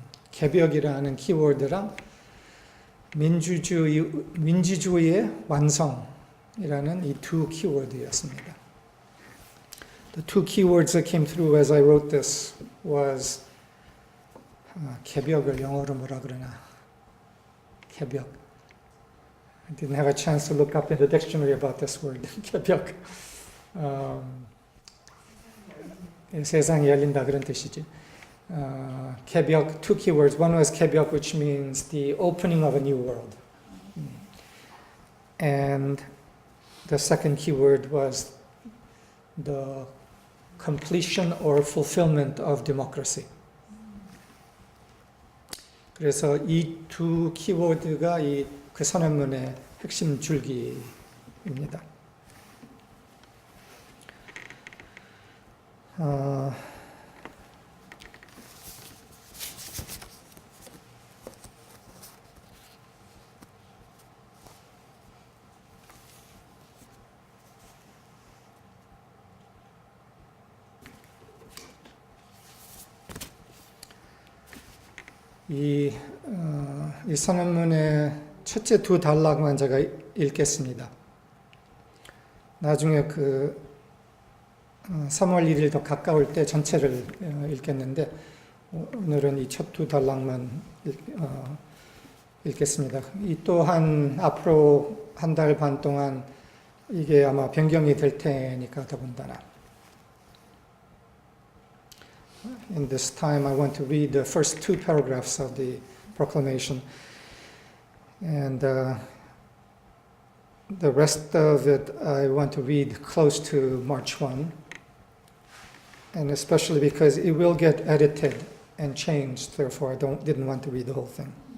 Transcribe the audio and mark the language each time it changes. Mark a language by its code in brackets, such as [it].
[ko] 개벽이라는 키워드랑 민주주의의 완성이라는 이 두 키워드였습니다. [en] The two keywords that came through as I wrote this was [ko] 개벽을 영어로 뭐라 그러나? 개벽. [en] I didn't have a chance to look up in the dictionary about this word. [ko] 개벽. 세상이 열린다 그런 뜻이지. [en] 개벽, two keywords. One was 개벽, which means the opening of a new world. And the second keyword was the completion or fulfillment of democracy. [ko] 그래서 이 두 키워드가 그 선언문의 핵심 줄기입니다. 이 선언문의 첫째 두 단락만 제가 읽겠습니다. 나중에 3월 1일 더 가까울 때 전체를 읽겠는데 오늘은 이 첫 두 단락만 읽겠습니다. 이 또한 앞으로 한 달 반 동안 이게 아마 변경이 될 테니까 더군다나. [en] In this time, I want to read the first two paragraphs of the proclamation, and the rest of it I want to read close to March 1, and especially because it will get edited and changed, therefore I didn't want to read the whole thing.